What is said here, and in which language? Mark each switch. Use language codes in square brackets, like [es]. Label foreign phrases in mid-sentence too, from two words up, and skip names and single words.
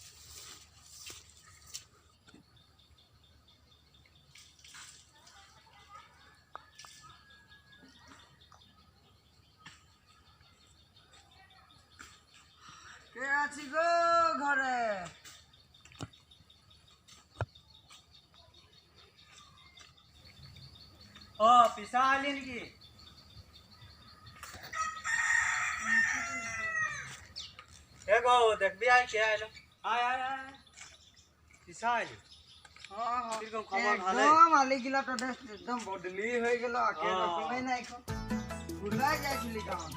[as] কে আছি গো ঘরে অ পিছা আহিলি নেকি এ গো দেখবি আই কে আইলো আয় আয় আয় পিছা আহিলি কিরকম খবর ভালো একদম আলিগিলা তো একদম [bn] বদলি হয়ে গেল [as] আগে রকমই নাই এখন ভুলাই যাইছিলি গাঁৱত